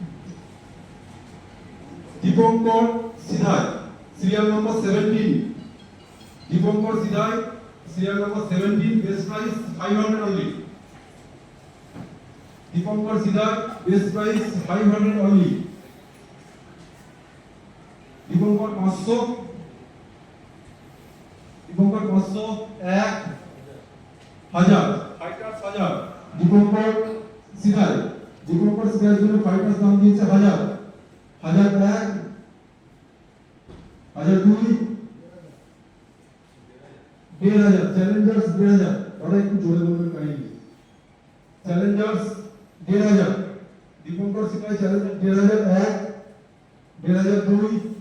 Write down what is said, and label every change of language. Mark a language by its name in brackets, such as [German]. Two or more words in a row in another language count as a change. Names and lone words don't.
[English] Dipankar Sidhai, serial number 17. Dipankar Sidhai, serial number 17. Base price 500 only. Dipankar Sidhai, base price 500 only. Dipankar 500. [Bangla] Dipankar 500 1000 fighters 1000 Dipankar Sidhai জন্য ফাইটার্স দাম দিয়েছে 1000 1001 1002 1000 চ্যালেঞ্জার্স 1000 ওরা একটু জোরে বলবেন কাইন্ডলি চ্যালেঞ্জার্স 1000 দীপঙ্কর সিধাই চ্যালেঞ্জার 1001 1002